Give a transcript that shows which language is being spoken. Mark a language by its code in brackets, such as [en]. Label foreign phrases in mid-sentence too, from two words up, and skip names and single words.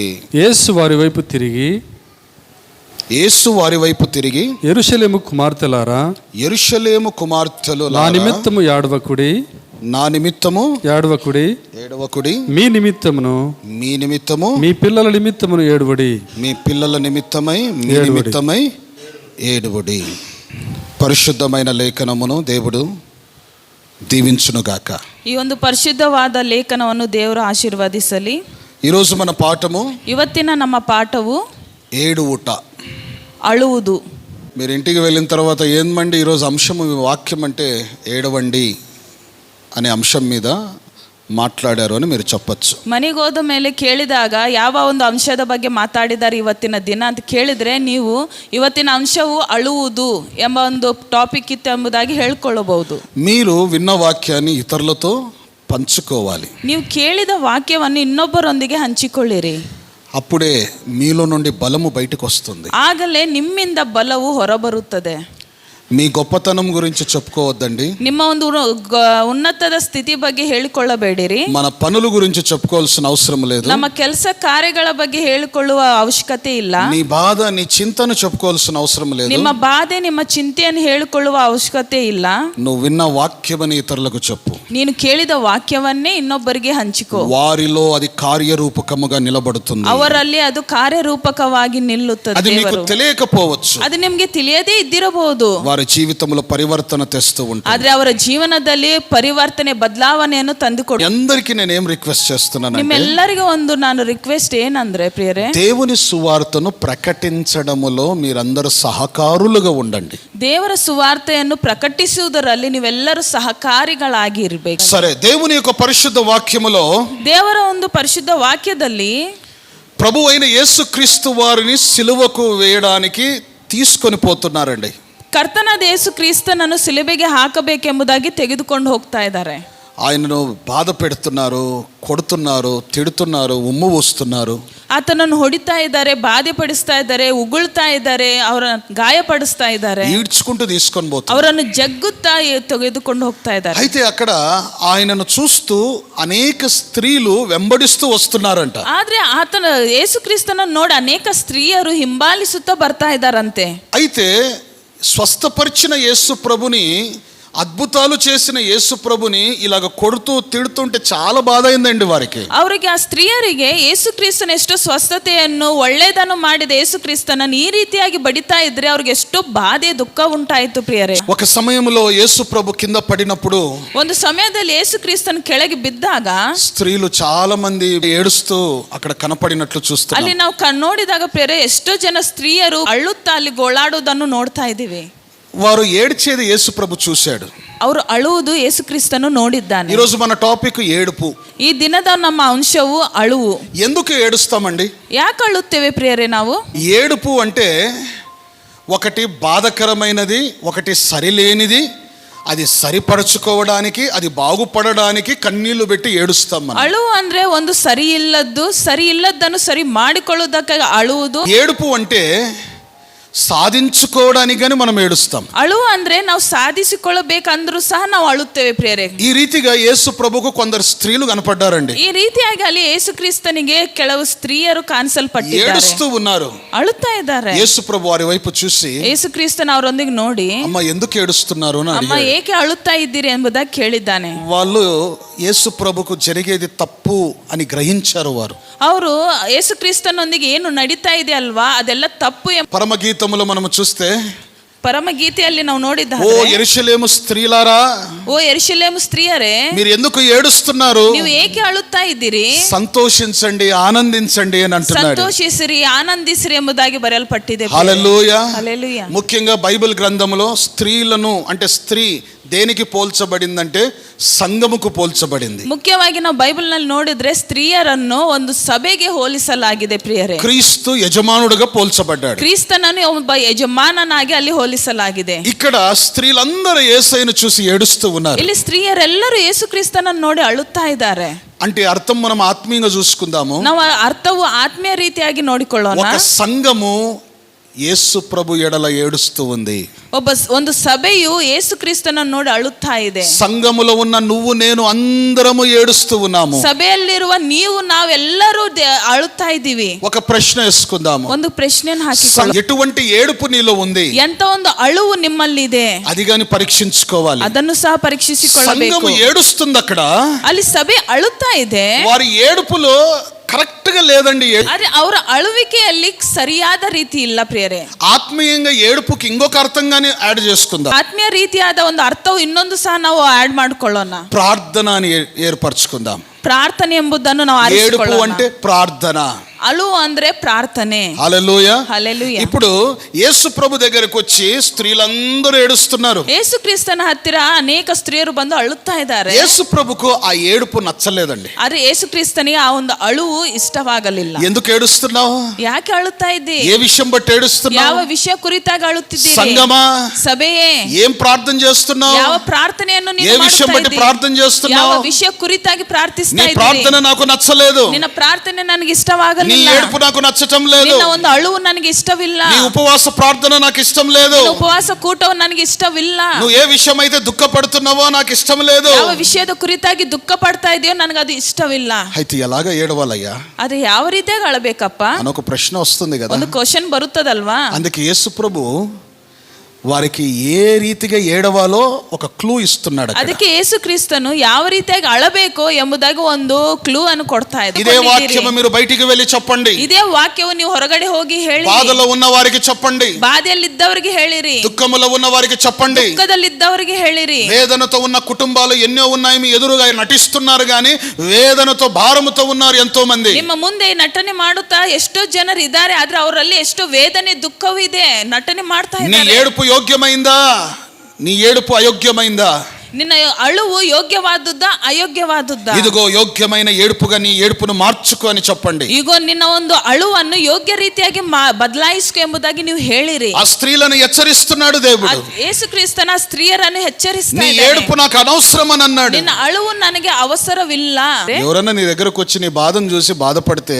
[te] యేసు వారి వైపు తిరిగి యెరూషలేము కుమార్తెలు నా నిమిత్తము ఏడవకుడి, మీ నిమిత్తము మీ పిల్లల నిమిత్తమును ఏడువడి. పరిశుద్ధమైన లేఖనమును దేవుడు దీవించునుగాక. [kn] ಈ ಒಂದು ಪರಿಶುದ್ಧವಾದ ಲೇಖನವನ್ನು ದೇವರು ಆಶೀರ್ವದಿಸಲಿ. [te] ఈరోజు మన పాఠము, [kn] ಇವತ್ತಿನ ನಮ್ಮ ಪಾಠವು [te] ఏడువుట, [kn] అಳುವುದು. [te] మీరు ఇంటికి వెళ్ళిన తర్వాత ఏంమండి ఈరోజు అంశము వాక్యం అంటే ఏడవండి అనే అంశం మీద మాట్లాడారు అని మీరు చెప్పచ్చు. [kn] ಮನೆಗೆ ಹೋದ ಮೇಲೆ ಕೇಳಿದಾಗ ಯಾವ ಒಂದು ಅಂಶದ ಬಗ್ಗೆ ಮಾತಾಡಿದ್ದಾರೆ ಇವತ್ತಿನ ದಿನ ಅಂತ ಕೇಳಿದ್ರೆ, ನೀವು ಇವತ್ತಿನ ಅಂಶವು ಅಳುವುದು ಎಂಬ ಒಂದು ಟಾಪಿಕ್ ಇತ್ತು ಎಂಬುದಾಗಿ ಹೇಳ್ಕೊಳ್ಳಬಹುದು. [te] మీరు విన్న వాక్యాన్ని ఇతరులతో పంచుకోవాలి. [kn] ನೀವು ಕೇಳಿದ ವಾಕ್ಯವನ್ನು ಇನ್ನೊಬ್ಬರೊಂದಿಗೆ ಹಂಚಿಕೊಳ್ಳಿರಿ. [te] అప్పుడే మీలో నుండి బలము బయటకు వస్తుంది. [kn] ಆಗಲೇ ನಿಮ್ಮಿಂದ ಬಲವು ಹೊರಬರುತ್ತದೆ. [te] మీ గొప్పతనం గురించి చెప్పుకోవద్దండి. [kn] ನಿಮ್ಮ ಒಂದು ಉನ್ನತದ ಸ್ಥಿತಿ ಬಗ್ಗೆ ಹೇಳಿಕೊಳ್ಳಬೇಡಿರಿ. [te] మన పనుల గురించి చెప్పుకోవాల్సిన అవసరం లేదు. [kn] ನಮ್ಮ ಕೆಲಸ ಕಾರ್ಯಗಳ ಬಗ್ಗೆ ಹೇಳಿಕೊಳ್ಳುವ ಅವಶ್ಯಕತೆ ಇಲ್ಲ. [te] నీ బాధ నీ చింతను చెప్పుకోవాల్సిన అవసరం లేదు. [kn] ನಿಮ್ಮ ಬಾಧೆ ನಿಮ್ಮ ಚಿಂತೆಯನ್ನು ಹೇಳಿಕೊಳ್ಳುವ ಅವಶ್ಯಕತೆ ಇಲ್ಲ. [te] నువ్వు విన్న వాక్యమని ఇతరులకు చెప్పు. [kn] ನೀನು ಕೇಳಿದ ವಾಕ್ಯವನ್ನೇ ಇನ್ನೊಬ್ಬರಿಗೆ ಹಂಚಿಕೋ. [te] వారిలో అది కార్యరూపకముగా నిలబడుతుంది. [kn] ಅವರಲ್ಲಿ ಅದು ಕಾರ್ಯರೂಪಕವಾಗಿ ನಿಲ್ಲುತ್ತದೆ. [te] అది మీకు తెలియకపోవచ్చు, [kn] ಅದು ನಿಮಗೆ ತಿಳಿಯದೇ ಇದ್ದಿರಬಹುದು. [te] వారి జీవితంలో పరివర్తన తెస్తూ ఉంటారు. [kn] ಆದ್ರೆ ಅವರ ಜೀವನದಲ್ಲಿ ಪರಿವರ್ತನೆ ಬದಲಾವಣೆಯನ್ನು ತಂದುಕೊಡು. [te] అందరికీ నేనేం రిక్వెస్ట్ చేస్తున్నానంటే, [kn] ನಿಮ್ಮೆಲ್ಲರಿಗೂ ಒಂದು ನಾನು ರಿಕ್ವೆಸ್ಟ್ ಏನಂದ್ರೆ ಪ್ರಿಯರೇ, [te] దేవుని సువార్తను ప్రకటించడములో మీరందరూ సహకారులుగా ఉండండి. [kn] ದೇವರ ಸುವಾರ್ತೆಯನ್ನು ಪ್ರಕಟಿಸುವುದರಲ್ಲಿ ನೀವೆಲ್ಲರೂ ಸಹಕಾರಿಗಳಾಗಿ ಇರಬೇಕು. [te] సరే, దేవుని యొక్క పరిశుద్ధ వాక్యములో, [kn] ದೇವರ ಒಂದು ಪರಿಶುದ್ಧ ವಾಕ್ಯದಲ್ಲಿ [te] ప్రభు అయిన యేసుక్రీస్తు వారిని సిలువకు వేయడానికి తీసుకొని పోతున్నారండి. [kn] ಕರ್ತನಾದ ಯೇಸು ಕ್ರಿಸ್ತನನ್ನು ಸಿಲುಬೆಗೆ ಹಾಕಬೇಕೆಂಬುದಾಗಿ ತೆಗೆದುಕೊಂಡು ಹೋಗ್ತಾ ಇದ್ದಾರೆ. [te] ఆయనను బాధ పెడుతున్నారు, కొడుతున్నారు, తిడుతున్నారు, ఉమ్ము వస్తున్నారు. [kn] ಆತನನ್ನು ಹೊಡಿತಾ ಇದ್ದಾರೆ, ಬಾಧೆ ಪಡಿಸ್ತಾ ಇದ್ದಾರೆ, ಉಗುಳ್ತಾ ಇದ್ದಾರೆ, ಅವರನ್ನು ಗಾಯಪಡಿಸ್ತಾ ಇದ್ದಾರೆ, [te] ఈడ్చుకుంటూ తీసుకొని పోతున్నారు, [kn] ಅವರನ್ನು ಜಗ್ಗುತ್ತಾ ತೆಗೆದುಕೊಂಡು ಹೋಗ್ತಾ ಇದ್ದಾರೆ. [te] అయితే అక్కడ ఆయనను చూస్తూ అనేక స్త్రీలు వెంబడిస్తూ వస్తున్నారంట. [kn] ಆದ್ರೆ ಆತನ ಯೇಸು ಕ್ರಿಸ್ತನನ್ನು ನೋಡಿ ಅನೇಕ ಸ್ತ್ರೀಯರು ಹಿಂಬಾಲಿಸುತ್ತಾ ಬರ್ತಾ ಇದ್ದಾರಂತೆ. [te] అయితే స్వస్థపరిచిన యేసు ప్రభుని, అద్భుతాలు చేసిన యేసు ప్రభుని ఇలాగ కొడుతూ తిడుతుంటే చాలా బాధ అయిందండి వారికి. [kn] ಅವರಿಗೆ, ಆ ಸ್ತ್ರೀಯರಿಗೆ ಯೇಸು ಕ್ರಿಸ್ತನ ಎಷ್ಟು ಸ್ವಸ್ಥತೆಯನ್ನು ಒಳ್ಳೆಯದನ್ನು ಮಾಡಿದ ಯೇಸು ಕ್ರಿಸ್ತನನ್ನು ಈ ರೀತಿಯಾಗಿ ಬಡಿತಾ ಇದ್ರೆ ಅವ್ರಿಗೆ ಎಷ್ಟು ಬಾಧೆ ದುಃಖ ಉಂಟಾಯಿತು ಪ್ರಿಯರೇ. [te] ఒక సమయంలో యేసు ప్రభు కింద పడినప్పుడు, [kn] ಒಂದು ಸಮಯದಲ್ಲಿ ಯೇಸು ಕ್ರಿಸ್ತನ ಕೆಳಗೆ ಬಿದ್ದಾಗ [te] స్త్రీలు చాలా మంది ఏడుస్తూ అక్కడ కనపడినట్లు చూస్తున్నాం. [kn] ಅಲ್ಲಿ ನಾವು ನೋಡಿದಾಗ ಪ್ರಿಯರೇ, ಎಷ್ಟೋ ಜನ ಸ್ತ್ರೀಯರು ಅಳುತ್ತಾ ಅಲ್ಲಿ ಗೋಳಾಡುವುದನ್ನು ನೋಡ್ತಾ ಇದ್ದೀವಿ. [te] వారు ఏడ్చేది యేసు ప్రభు చూశాడు. [kn] ಅವರು ಅಳುವುದು ಯೇಸು ಕ್ರಿಸ್ತನು ನೋಡಿದ್ದಾನೆ. [te] ఈరోజు మన టాపిక్ ఏడుపు. [kn] ಈ ದಿನದ ನಮ್ಮ ಅಂಶವು ಅಳುವು. [te] ఎందుకు ఏడుస్తామండి? [kn] ಯಾಕೆ ಅಳುತ್ತೇವೆ ప్రియರೇ ನಾವು? [te] ఏడుపు అంటే ఒకటి బాధకరమైనది, ఒకటి సరిలేనిది, అది సరిపరచుకోవడానికి, అది బాగుపడడానికి కన్నీళ్లు పెట్టి ఏడుస్తాం మనం. [kn] ಅಳುವು ಅಂದ್ರೆ ಒಂದು ಸರಿ ಇಲ್ಲದ್ದನ್ನು ಸರಿ ಮಾಡಿಕೊಳ್ಳುವುದಕ್ಕೆ ಅಳುವುದು. [te] ఏడుపు అంటే సాధించుకోవడానికి గాని మనం ఏడుస్తాం. [kn] ಅಳುವು ಅಂದ್ರೆ ನಾವು ಸಾಧಿಸಿಕೊಳ್ಳಬೇಕಂದ್ರೂ ಸಹ ನಾವು ಅಳುತ್ತೇವೆ ಪ್ರಿಯರೇ. [te] ఈ రీతిగా యేసు ప్రభుకు కొందరు స్త్రీలు కనపడ్డారండి. [kn] ಈ ರೀತಿಯಾಗಿ ಅಲ್ಲಿ ಯೇಸು ಕ್ರಿಸ್ತನಿಗೆ ಕೆಲವು ಸ್ತ್ರೀಯರು ಕಾಣಿಸಲ್ಪಟ್ಟಿದ್ದಾರೆ, [te] ఏడుస్తూ ఉన్నారు, [kn] ಅಳುತ್ತಾ ಇದ್ದಾರೆ. [te] యేసు ప్రభు వారి వైపు చూసి, [kn] ಯೇಸು ಕ್ರಿಸ್ತನ ಅವರೊಂದಿಗೆ ನೋಡಿ, [te] అమ్మ ఎందుకు ఏడుస్తున్నారు అని [kn] ಅಮ್ಮ [te] అడిగాడు. [kn] ಏಕೆ ಅಳುತ್ತಾ ಇದ್ದೀರಿ ಎಂಬುದಾಗಿ ಕೇಳಿದ್ದಾನೆ. [te] వాళ్ళు యేసు ప్రభుకు జరిగేది తప్పు అని గ్రహించారు. వారు [kn] ಅವರು ಯೇಸು ಕ್ರಿಸ್ತನೊಂದಿಗೆ ಏನು ನಡೀತಾ ಇದೆ ಅಲ್ವಾ, ಅದೆಲ್ಲ ತಪ್ಪು. [te] పరమగీతములో మనం చూస్తే, [kn] పరమగీತೆಯಲ್ಲಿ ನಾವು ನೋಡಿದ್ದ, [te] ఓ యెరూషలేము స్త్రీలారా, [kn] ಓ ಯೆರೂಷಲೇಮು ಸ್ತ್ರೀಯರೇ, [te] మీరు ఎందుకు ఏడుస్తున్నారు? [kn] ನೀವು ಏಕೆ ಅಳುತ್ತಾ ಇದ್ದೀರಿ? [te] సంతోషించండి, ఆనందించండి అని అంటున్నాడు. [kn] ಸಂತೋಷಿಸಿರಿ, ಆನಂದಿಸಿರಿ ಎಂಬುದಾಗಿ ಬರೆಯಲ್ಪಟ್ಟಿದೆ. [te] హల్లెలూయా. హల్లెలూయా. ముఖ్యంగా బైబిల్ గ్రంథంలో స్త్రీలను, అంటే స్త్రీ దేనికి పోల్చబడిందంటే సంఘముకు పోల్చబడింది. [kn] ಮುಖ್ಯವಾಗಿ ನಾವು ಬೈಬಲ್ ನಲ್ಲಿ ನೋಡಿದ್ರೆ ಸ್ತ್ರೀಯರನ್ನು ಒಂದು ಸಭೆಗೆ ಹೋಲಿಸಲಾಗಿದೆ ಪ್ರಿಯರೇ. [te] క్రీస్తు యజమానుడుగా పోల్చబడ్డాడు. [kn] ಕ್ರಿಸ್ತನನ್ನು ಒಬ್ಬ ಯಜಮಾನನಾಗಿ ಅಲ್ಲಿ ಹೋಲಿಸಲಾಗಿದೆ. [te] ఇక్కడ స్త్రీలందరూ యేసయ్యను చూసి ఏడుస్తూ ఉన్నారు. [kn] ಇಲ್ಲಿ ಸ್ತ್ರೀಯರೆಲ್ಲರೂ ಯೇಸು ಕ್ರಿಸ್ತನನ್ನು ನೋಡಿ ಅಳುತ್ತಾ ಇದ್ದಾರೆ. [te] అంటే అర్థం మనం ఆత్మీయంగా చూసుకుందాము. [kn] ನಾವು ಅರ್ಥವು ಆತ್ಮೀಯ ರೀತಿಯಾಗಿ ನೋಡಿಕೊಳ್ಳೋಣ. [te] ఒక సంఘము యేసు ప్రభు ఎడల ఏడుస్తూ ఉంది. [kn] ಒಂದು ಸಭೆಯು ಯೇಸು ಕ್ರಿಸ್ತನನ್ನು ನೋಡಿ ಅಳುತ್ತಾ ಇದೆ. [te] సంఘములో ఉన్న నువ్వు నేను అందరము ఏడుస్తూ ఉన్నాము. [kn] ಸಭೆಯಲ್ಲಿರುವ ನೀವು ನಾವೆಲ್ಲರೂ ಅಳುತ್ತಾ ಇದ್ದೀವಿ. [te] ఒక ప్రశ్న వేసుకుందాము. [kn] ಒಂದು ಪ್ರಶ್ನೆಯನ್ನು ಹಾಕಿಕೊಳ್ಳೋಣ. [te] ఎటువంటి ఏడుపు నీలో ఉంది? [kn] ಎಂತ ಒಂದು ಅಳುವು ನಿಮ್ಮಲ್ಲಿದೆ? [te] అది గాని పరీక్షించుకోవాలి. [kn] ಅದನ್ನು ಸಹ ಪರೀಕ್ಷಿಸಿಕೊಳ್ಳಬೇಕು. [te] సంఘము ఏడుస్తుంది అక్కడ. [kn] ಅಲ್ಲಿ ಸಭೆ ಅಳುತ್ತಾ ಇದೆ. [te] వారి ఏడుపులో కరెక్ట్ గా లేదండి. [kn] ಆದ್ರೆ ಅವರ ಅಳುವಿಕೆಯಲ್ಲಿ ಸರಿಯಾದ ರೀತಿ ಇಲ್ಲ ಪ್ರಿಯರೇ. [te] ఆత్మీయంగా ఏడుపుకి ఇంకొక అర్థంగానే యాడ్ చేసుకుందాం. [kn] ಆತ್ಮೀಯ ರೀತಿಯಾದ ಒಂದು ಅರ್ಥವು ಇನ್ನೊಂದು ಸಹ ನಾವು ಆಡ್ ಮಾಡ್ಕೊಳ್ಳೋಣ. [te] ప్రార్థన అని ఏర్పరచుకుందాం. [kn] ಪ್ರಾರ್ಥನೆ ಎಂಬುದನ್ನು ನಾವು [te] ఏడుపు [kn] ಆರಿಸಿಕೊಳ್ಳೋಣ. [te] అంటే ప్రార్థన. [kn] ಅಳು ಅಂದ್ರೆ ಪ್ರಾರ್ಥನೆ. [te] హల్లెలూయా. హల్లెలూయా. ఇప్పుడు యేసు ప్రభు దగ్గరికి వచ్చి స్త్రీలందరూ ఏడుస్తున్నారు. [kn] ಯೇಸು ಕ್ರಿಸ್ತನ ಹತ್ತಿರ ಅನೇಕ ಸ್ತ್ರೀಯರು ಬಂದು ಅಳುತ್ತಾ ಇದ್ದಾರೆ. [te] యేసు ప్రభుకు ఆ ఏడుపు నచ్చలేదండి. [kn] ಆದ್ರೆ ಯೇಸು ಕ್ರಿಸ್ತನಿಗೆ ಆ ಒಂದು ಅಳುವು ಇಷ್ಟವಾಗಲಿಲ್ಲ. [te] ఎందుకు ఏడుస్తున్నావు? [kn] ಯಾಕೆ ಅಳುತ್ತಾ ಇದ್ದಿ? [te] ఏ విషయం బట్టి ఏడుస్తున్నావు? [kn] ಯಾವ ವಿಷಯ ಕುರಿತಾಗಿ ಅಳುತ್ತಿದ್ದೀರಿ? [te] సంగమా, [kn] ಸಭೆಯೇ, [te] ఏం ప్రార్థన చేస్తున్నావు? [kn] ಯಾವ ಪ್ರಾರ್ಥನೆಯನ್ನು [te] ఏ [kn] ನೀನು [te] విషయం [kn] ಮಾಡ್ತಾ [te] బట్టి [kn] ಇದ್ದೀರಿ? [te] ప్రార్థన చేస్తున్నావు? [kn] ಯಾವ ವಿಷಯ ಕುರಿತಾಗಿ ಪ್ರಾರ್ಥಿಸ್ತಾ [te] నీ [kn] ಇದ್ದೀರಿ? [te] ప్రార్థన నాకు నచ్చలేదు. [kn] ನಿನ್ನ ಪ್ರಾರ್ಥನೆ ನನಗೆ ಇಷ್ಟವಾಗಲಿಲ್ಲ. [te] నీ ఏడుపు నాకు నచ్చటం లేదు. [kn] ನಿನ್ನ ಒಂದು ಅಳುವು ನನಗೆ ಇಷ್ಟವಿಲ್ಲ. [te] నీ ఉపవాస ప్రార్థన నాకు ఇష్టం లేదు. [kn] ನಿನ್ನ ಉಪವಾಸ ಕೂಟವು ನನಗೆ ಇಷ್ಟವಿಲ್ಲ. [te] నువ్వు ఏ విషయం అయితే దుఃఖపడుతున్నావో నాకు ఇష్టం లేదు. [kn] ಯಾವ ವಿಷಯದ ಕುರಿತಾಗಿ ದುಃಖ ಪಡ್ತಾ ಇದೆಯೋ ನನಗೆ ಅದು ಇಷ್ಟವಿಲ್ಲ. [te] అయితే ఎలాగ ఏడవాలయ్యా [kn] ಅದು ಯಾವ ರೀತಿಯಾಗಿ ಅಳಬೇಕಪ್ಪ [te] అని ఒక ప్రశ్న వస్తుంది కదా. [kn] ಒಂದು ಕ್ವಶನ್ ಬರುತ್ತದಲ್ವಾ? [te] అందుకే యేసు ప్రభు వారికి ఏ రీతిగా ఏడవాలో ఒక క్లూ ఇస్తున్నాడు. [kn] ಅದಕ್ಕೆ ಯೇಸು ಕ್ರಿಸ್ತನು ಯಾವ ರೀತಿಯಾಗಿ ಅಳಬೇಕು ಎಂಬುದಾಗಿ ಒಂದು ಕ್ಲೂ ಅನ್ನು ಕೊಡ್ತಾ ಇದ್ದಾರೆ. [te] ఇదే వాక్యము మీరు బయటికి వెళ్ళి చెప్పండి. [kn] ಇದೇ ವಾಕ್ಯವು ನೀವು ಹೊರಗಡೆ ಹೋಗಿ ಹೇಳಿ. [te] బాధలో ఉన్న వారికి చెప్పండి. [kn] ಬಾಧೆಯಲ್ಲಿದ್ದವರಿಗೆ ಹೇಳಿರಿ. [te] దుఃఖములో ఉన్న వారికి చెప్పండి. [kn] ದುಃಖದಲ್ಲಿದ್ದವರಿಗೆ ಹೇಳಿರಿ. [te] వేదనతో ఉన్న కుటుంబాలు ఎన్నో ఉన్నాయి. మీ ఎదురుగా నటిస్తున్నారు కానీ వేదనతో భారముతో ఉన్నారు ఎంతో మంది. [kn] ನಿಮ್ಮ ಮುಂದೆ ನಟನೆ ಮಾಡುತ್ತಾ ಎಷ್ಟೋ ಜನರು ಇದ್ದಾರೆ. ಆದ್ರೆ ಅವರಲ್ಲಿ ಎಷ್ಟೋ ವೇದನೆ ದುಃಖವೂ ಇದೆ. ನಟನೆ ಮಾಡ್ತಾ [te] నీ [kn] ಇದ್ದಾರೆ. [te] ఏడుపు యోగ్యమైందా? నీ ఏడుపు అయోగ్యమైందా? [kn] ನಿನ್ನ ಅಳುವು ಯೋಗ್ಯವಾದದ್ದ ಅಯೋಗ್ಯವಾದದ್ದ? [te] ఇదిగో యోగ్యమైన ఏడుపుగా నీ ఏడుపును మార్చుకో అని చెప్పండి. [kn] ಈಗ ನಿನ್ನ ಒಂದು ಅಳುವನ್ನು ಯೋಗ್ಯ ರೀತಿಯಾಗಿ ಬದಲಾಯಿಸು ಎಂಬುದಾಗಿ ನೀವು ಹೇಳಿರಿ. [te] ఆ స్త్రీలను హెచ్చరిస్తున్నాడు దేవుడు. [kn] ಯೇಸು ಕ್ರಿಸ್ತನ ಸ್ತ್ರೀಯರನ್ನು ಎಚ್ಚರಿಸ್ತಾ [te] నీ [kn] ಇದ್ದಾನೆ. [te] ఏడుపు నాకు అనవసరం అని అన్నాడు. [kn] ನಿನ್ನ ಅಳುವು ನನಗೆ ಅವಸರವಿಲ್ಲ. [te] ఎవరన్నా నీ దగ్గరకు వచ్చి నీ బాధను చూసి బాధపడితే,